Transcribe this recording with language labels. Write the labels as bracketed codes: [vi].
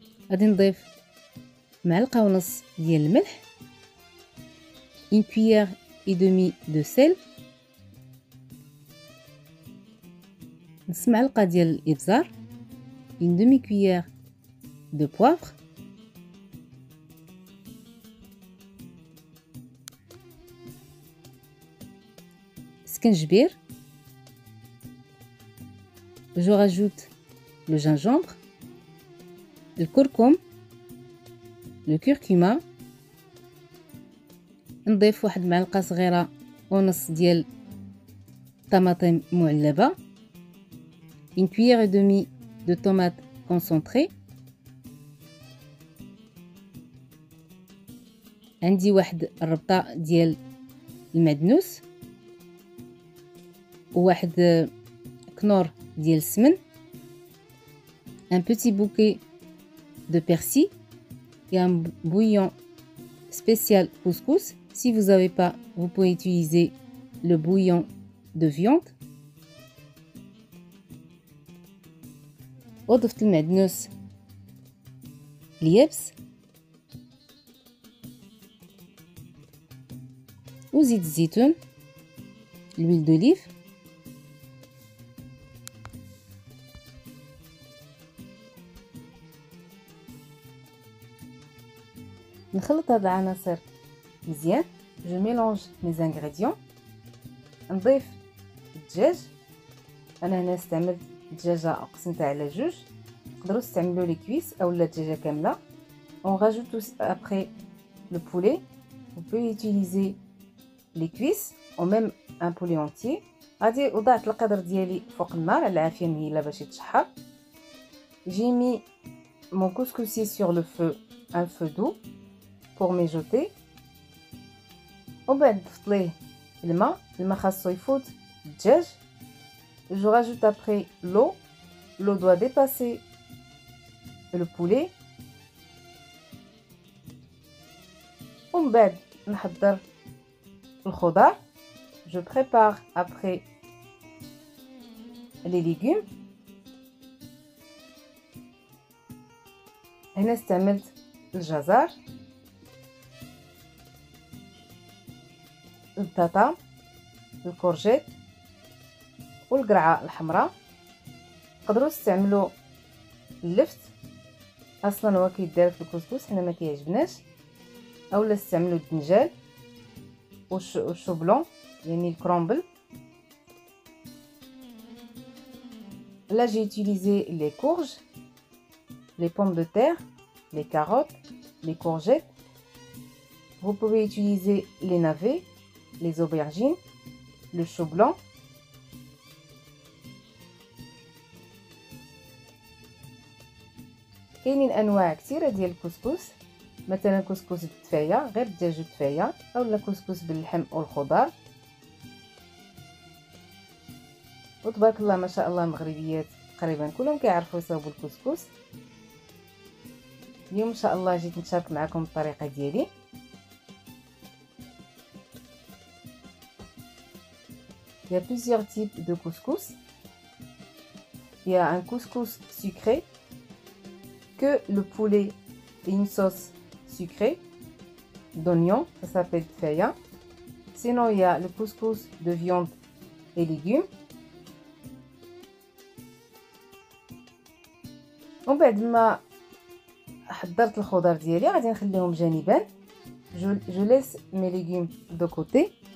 [ar] غادي نضيف معلقه ونص ديال الملح، [fr] une cuillère et demie de sel، [ar] نص معلقه ديال الابزار، [fr] une demi cuillère de poivre، [ar] سكنجبير. [fr] je rajoute le gingembre, le curcuma, le curcuma. [ar] نضيف واحد معلقه صغيره ونص ديال طماطم معلبه، [fr] une cuillère et demie de tomate concentrée. [ar] عندي واحد الربطه ديال المعدنوس وواحد كنور ديال السمن، [fr] un petit bouquet de persil et un bouillon spécial couscous. Si vous n'avez pas, vous pouvez utiliser le bouillon de viande. [ar] وضفت المعدنوس اليابس وزيت الزيتون، [fr] l'huile d'olive. [ar] نخلط هاد العناصر مزيان. [fr] جو ميلونج مي زانغريديون. [ar] نضيف الدجاج، انا هنا استعملت دجاجه قسمتها على جوج، تقدروا تستعملوا لي كويس اولا دجاجه كامله. [fr] on rajoute après le poulet, vous pouvez utiliser les cuisses ou même un poulet entier. [ar] غادي وضعت القدر ديالي فوق النار على عافيه مهيله باش يتشحر. [fr] j'ai mis mon couscoussier sur le feu, un feu doux pour mijoter. [ar] وبعد ضفت ليه الماء خاصو يفوت الدجاج. [fr] je rajoute après l'eau doit dépasser le poulet. [ar] ومن بعد نحضر الخضار. [fr] je prépare après les légumes. [ar] هنا استعملت الجزر، البطاطا، الكورجيت والقرعه الحمراء. تقدروا تستعملوا اللفت، اصلا هو كيدار في الكسكس حنا ما كيعجبناش، اولا تستعملوا الدنجال والشو بلون يعني الكرومبل. [fr] là j'ai utilisé les courges, les pommes de terre, les carottes, les courgettes. vous pouvez utiliser les navets, les aubergines, le chou blanc. [ar] كاينين انواع كثيره ديال الكسكس، مثلا كسكس بالتفايه غير الدجاج والتفايه، اولا كسكس باللحم والخضار. وتبارك الله ما شاء الله المغربيات تقريبا كلهم كيعرفوا يصاوبوا الكسكس. اليوم ان شاء الله جيت نشارك معكم الطريقه ديالي. [fr] Il y a plusieurs types de couscous. Il y a un couscous sucré, que le poulet et une sauce sucrée d'oignon, ça s'appelle tfaya. Sinon, il y a le couscous de viande et légumes. [ar] ومن بعد ما حضرت الخضر ديالي غادي نخليهم جانبا. [fr] je laisse mes légumes de côté.